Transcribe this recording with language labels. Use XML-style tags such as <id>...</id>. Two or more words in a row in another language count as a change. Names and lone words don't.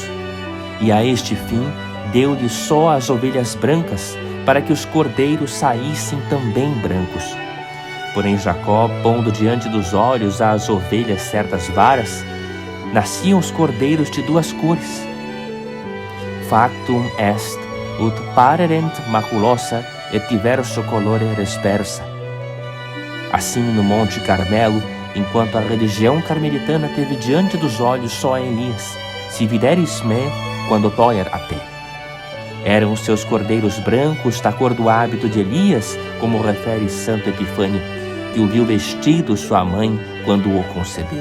<pt>E a este fim deu-lhe só as ovelhas brancas, para que os cordeiros saíssem também brancos. Porém Jacó, pondo diante dos olhos às ovelhas certas varas, nasciam os cordeiros de duas cores.</pt> <la>Factum est, ut parerent maculosa et diverso colore respersa.</la> <pt>Assim, no Monte Carmelo, enquanto a religião carmelitana teve diante dos olhos só a Elias,</pt> <la>se videris me quando toier a te.</la> <pt>Eram os seus cordeiros brancos da cor do hábito de Elias, como refere Santo Epifânio, que o viu vestido sua mãe quando o concebeu.</pt>